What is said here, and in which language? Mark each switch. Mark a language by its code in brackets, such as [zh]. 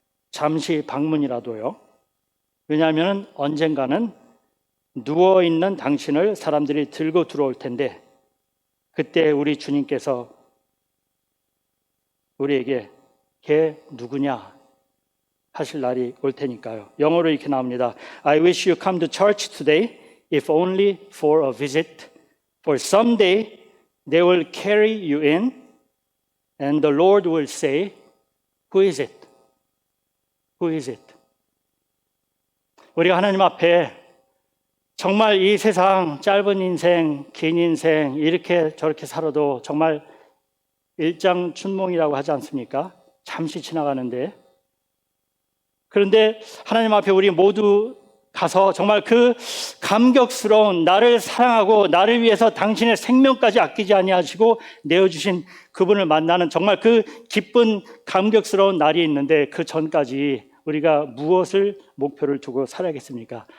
[ko] 잠시 방문이라도요. 왜냐하면 언젠가는 누워있는 당신을 사람들이 들고 들어올 텐데, 그때 우리 주님께서 우리에게 걔 누구냐 하실 날이 올 테니까요. 영어로 이렇게 나옵니다. [en] I wish you come to church today, if only for a visit. For someday they will carry you in, and the Lord will say, Who is it? Who is it? [ko] 우리가 하나님 앞에 정말 이 세상 짧은 인생, 긴 인생 이렇게 저렇게 살아도 정말 일장춘몽이라고 하지 않습니까? 잠시 지나가는데, 그런데 하나님 앞에 우리 모두 가서 정말 그 감격스러운 나를 사랑하고 나를 위해서 당신의 생명까지 아끼지 아니하시고 내어주신 그분을 만나는 정말 그 기쁜 감격스러운 날이 있는데, 그 전까지 우리가 무엇을 목표를 두고 살아야겠습니까?